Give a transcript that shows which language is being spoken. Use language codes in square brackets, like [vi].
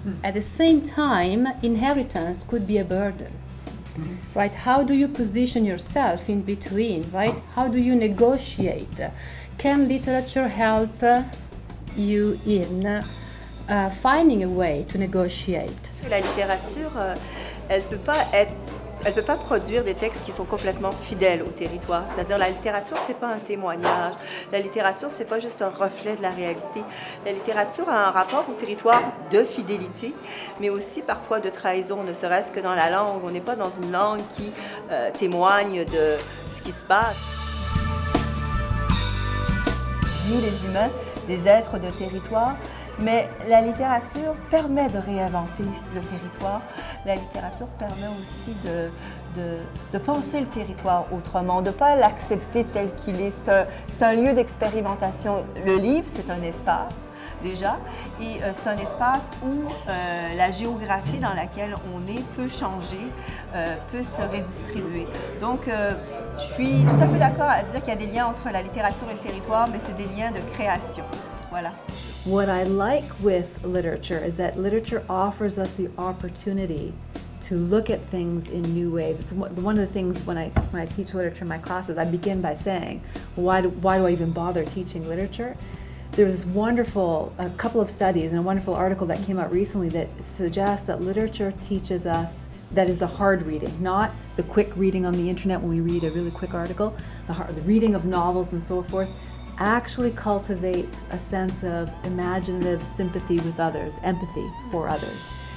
[en] At the same time, inheritance could be a burden, right? How do you position yourself in between, right? How do you negotiate? Can literature help you in finding a way to negotiate? [fr] La littérature, elle peut pas produire des textes qui sont complètement fidèles au territoire. C'est-à-dire, la littérature, c'est pas un témoignage. La littérature, c'est pas juste un reflet de la réalité. La littérature a un rapport au territoire de fidélité, mais aussi parfois de trahison, ne serait-ce que dans la langue. On n'est pas dans une langue qui témoigne de ce qui se passe. Nous, les humains, des êtres de territoire, mais la littérature permet de réinventer le territoire. La littérature permet aussi de penser le territoire autrement, de ne pas l'accepter tel qu'il est. C'est un lieu d'expérimentation. Le livre, c'est un espace, déjà, et c'est un espace où la géographie dans laquelle on est peut changer, peut se redistribuer. Donc, je suis tout à fait d'accord à dire qu'il y a des liens entre la littérature et le territoire, mais c'est des liens de création. Voilà. [en] What I like with literature is that literature offers us the opportunity to look at things in new ways. It's one of the things when I teach literature in my classes, I begin by saying, why do I even bother teaching literature? There's a couple of studies and a wonderful article that came out recently that suggests that literature teaches us, that is the hard reading, not the quick reading on the internet when we read a really quick article, the reading of novels and so forth, actually cultivates a sense of imaginative sympathy with others, empathy for others.